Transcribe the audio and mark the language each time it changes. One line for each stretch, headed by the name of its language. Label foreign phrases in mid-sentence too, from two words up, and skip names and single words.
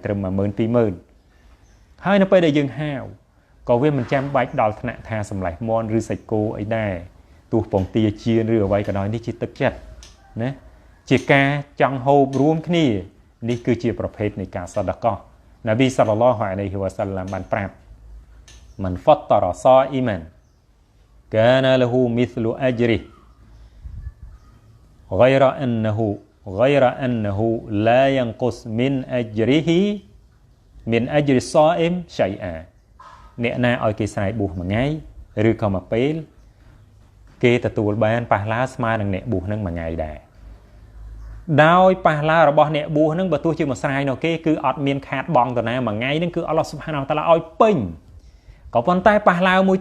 Khmer: ត្រឹម12000 20000ហើយនៅពេលដែលយើងហាវក៏វាមិនចាំបាច់ដល់ថ្នាក់ថាសម្លេះមន់ឬសាច់គោអីដែរទោះពងទាជៀនឬអ្វីក៏ដោយនេះជាទឹកចិត្តណាជាការចង់ហូបរួមគ្នានេះគឺជាប្រភេទនៃការសតកោនប៊ី
Arabic: صلى الله عليه وسلم
Khmer: បានប្រាប់
Arabic: من فطر صائما كان له مثل أجره غير أنه لا ينقص من أجر الصائم شيئا
Khmer: អ្នកណាឲ្យគេស្រ័យបួសមួយថ្ងៃឬក៏មួយពេលគេទទួលបានប៉ះឡាស្មើនឹងអ្នកបួសនឹងមួយថ្ងៃដែរដោយប៉ះឡារបស់អ្នកបួសនឹងបើទោះជាមួយស្រ័យនោះគេគឺអត់មានខាតបង់ទៅណាមួយថ្ងៃនឹងគឺអល់ឡោះ
Arabic: سبحانه وتعالى
Khmer: ឲ្យពេញក៏ប៉ុន្តែប៉ះឡាមួយ